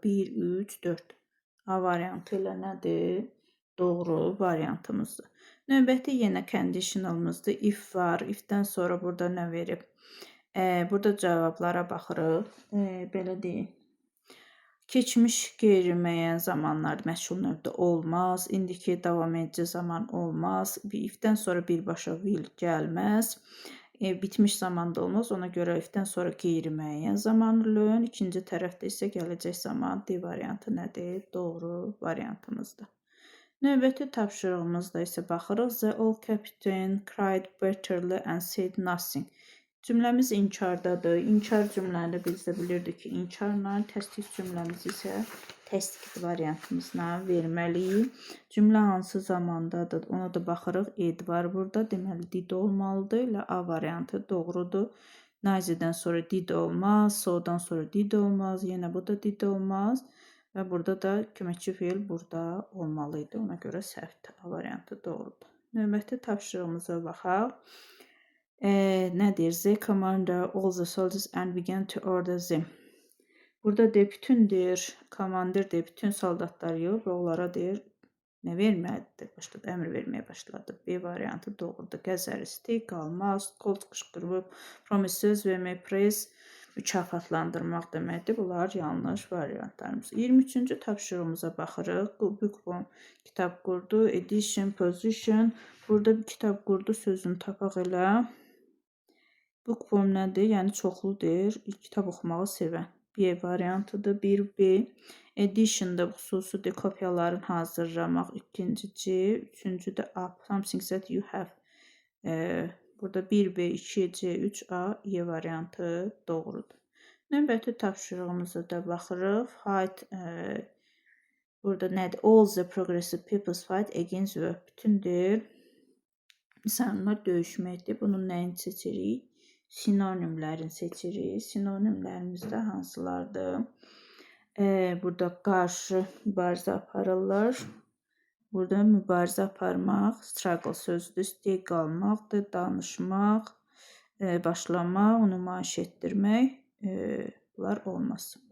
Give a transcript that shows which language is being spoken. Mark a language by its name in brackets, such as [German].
[Azerbaijani] 1, 3, 4. A variantı ilə nədir? Doğru variantımızdır. Növbəti yenə conditionalımızdır. If var. If-dən sonra burada nə verib? Burada cavablara baxırıq. Belə deyək. Keçmiş qeyri-müəyyən zamanlar məşğul növdə olmaz. İndiki davam edici zaman olmaz. If-dən sonra birbaşa will gəlməz. Bitmiş zamanda olmaz. Ona görə if-dən sonra qeyri-müəyyən zamanlığın, ikinci tərəfdə isə gələcək zaman D variantı nədir? Doğru variantımızdır. Növbəti tapşırığımızda isə baxırıq. [English] The old captain cried bitterly and said nothing. [Azerbaijani] Cümləmiz inkardadır. İnkar cümləni biz də bilirdik ki, inkarla, təsdiq cümləmiz isə təsdiq variantımızla verməliyik. Cümlə hansı zamandadır, ona da baxırıq. Ed var burada, deməli did olmalıdır. Elə A variantı doğrudur. Noisy'dən sonra did olmaz, so'dan sonra did olmaz, yenə bu da did olmaz və burada da köməkçi feil burada olmalı idi. Ona görə səhvdir. A variantı doğrudur. Növbəti tapşırığımıza baxaq. Nə deyir? [English] The commander all the soldiers and began to order them. [Azerbaijani] Burada deyir, bütün deyir, komandir deyir, bütün soldatlar yığıb və onlara deyir, nə verməlidir? Başladı, əmr verməyə başladı. B variantı doğrudur. Gəzəristi, qalmaz, colt qışqırıb, promise söz vermək, praise mükafatlandırmaq deməkdir. Bunlar yanlış variantlarımız. 23-cü tapşırığımıza baxırıq. Bookworm kitab qurdu, edition, position. Burada bir kitab qurdu sözünü tapaq elə. Bookworm nədir? Yəni çoxludur. Kitab oxumağı sevən. B variantıdır. 1B. Edition'da xüsusidir. Kopyaların hazırlamaq. İkinci C. Üçüncü də up. [English] Something that you have. [Azerbaijani] Burada 1B, 2C, 3A, E variantı doğrudur. Növbəti tapşırığımıza da baxırıq. Fight. Burada nədir? [English] All the progressive peoples fight against war. [Azerbaijani] Bütündür. İnsanlar döyüşməkdir. Bunun nəyini seçirik? Sinonimlərini seçirik. Sinonimlərimiz də hansılardır? Burada qarşı mübarizə aparırlar. Burada mübarizə aparmaq, struggle sözüdür. Stay qalmaqdır, danışmaq, başlamaq, nümayiş etdirmək. Bunlar olmaz.